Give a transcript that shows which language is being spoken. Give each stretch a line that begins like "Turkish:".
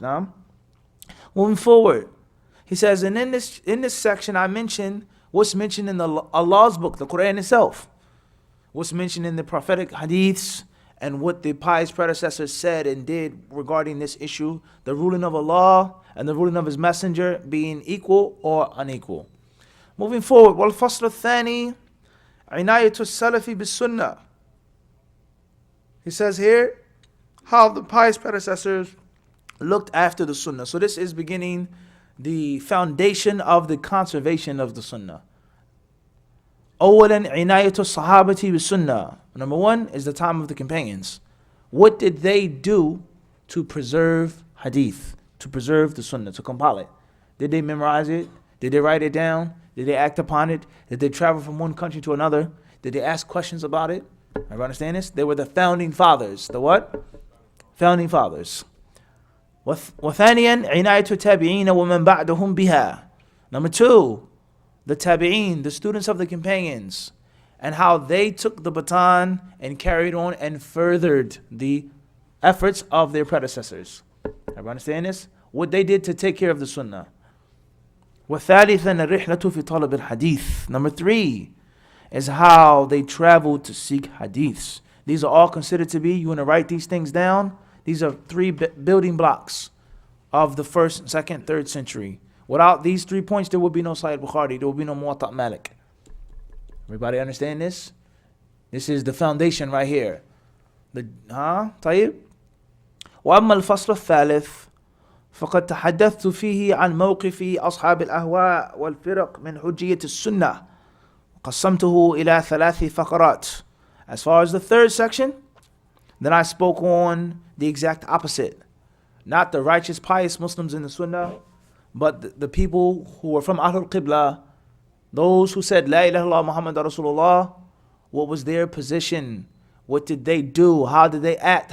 English: Now, moving forward, he says, and in this section I mentioned what's mentioned in Allah's book, the Quran itself, what's mentioned in the prophetic hadiths, and what the pious predecessors said and did regarding this issue, the ruling of Allah and the ruling of His Messenger being equal or unequal. Moving forward,
Arabic: والفصل الثاني عناية السلف بالسنة.
English: He says here how the pious predecessors looked after the Sunnah. So this is beginning the foundation of the conservation of the Sunnah.
Arabic: أولا عناية الصحابة بالسنة.
English: Number one is the time of the companions. What did they do to preserve hadith, to preserve the Sunnah, to compile it? Did they memorize it? Did they write it down? Did they act upon it? Did they travel from one country to another? Did they ask questions about it? Everybody understand this? They were the founding fathers. The what? Founding fathers.
Arabic: وثانيا عناية التابعين ومن بعدهم بها.
English: Number two, the tabi'een, the students of the companions, and how they took the baton and carried on and furthered the efforts of their predecessors. Everybody understand this? What they did to take care of the Sunnah.
Arabic: وثالثا الرحلة في طلب الحديث.
English: Number three is how they traveled to seek hadiths. These are all considered to be, you want to write these things down? These are three building blocks of the first, second, third century. Without these 3 points, there would be no Sahih Bukhari, there would be no Muwatta Malik. Everybody understand this? This is the foundation right here.
Arabic: طيب. وأما الفصل الثالث فقد تحدثت فيه عن موقف أصحاب الأهواء والفرق من حجية السنة قسمته إلى 3 فقرات.
English: As far as the third section, then I spoke on the exact opposite. Not the righteous, pious Muslims in the Sunnah, but the people who were from Ahlul Qibla, those who said La ilaha illallah Muhammad Rasulullah. What was their position? What did they do? How did they act?